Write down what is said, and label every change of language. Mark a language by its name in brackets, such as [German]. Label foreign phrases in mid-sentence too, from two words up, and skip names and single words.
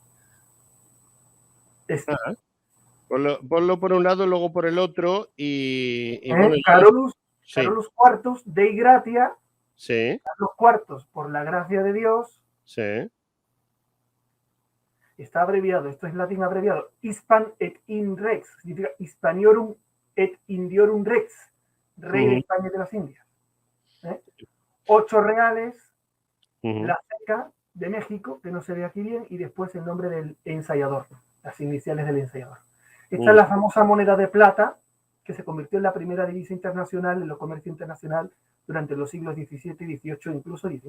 [Spanish] Ponlo por un lado, luego por el otro y bueno, [Latin] Carolus IV Dei Gratia [Spanish] Sí, Carlos IV, por la gracia de Dios, sí. está abreviado, esto es latín abreviado, [Latin] Hispan et in Rex, significa Hispaniorum et Indiorum Rex, [Spanish] rey de España y de las Indias. 8 reales, la ceca de México, que no se ve aquí bien, y después el nombre del ensayador, las iniciales del ensayador. Esta es la famosa moneda de plata que se convirtió en la primera divisa internacional en el comercio internacional durante los siglos XVII, XVIII, incluso XIX.